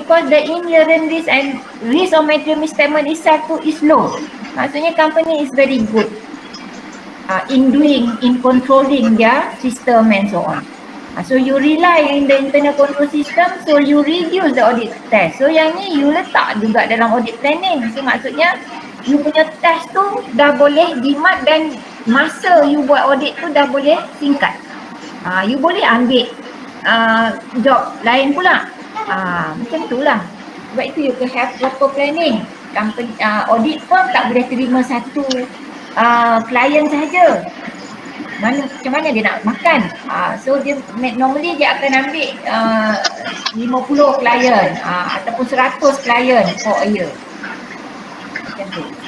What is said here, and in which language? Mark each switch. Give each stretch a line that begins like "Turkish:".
English: Because the inherent risk and risk of material misstatement itself is low. Maksudnya company is very good in controlling their system and so on. So you rely in the internal control system, so you reduce the audit test.
Malay: So yang ni you letak juga dalam audit planning. So maksudnya you punya test tu dah boleh jimat dan masa you buat audit tu dah boleh singkat. You boleh ambil job lain pula. Macam tu lah. Sebab itu
English: you can have proper planning.
Malay: Company, audit pun tak boleh terima satu klien sahaja. Macam mana dia nak makan? So dia normally dia akan ambil 50 klien ataupun 100 klien
English: for a year.
Malay: Macam tu.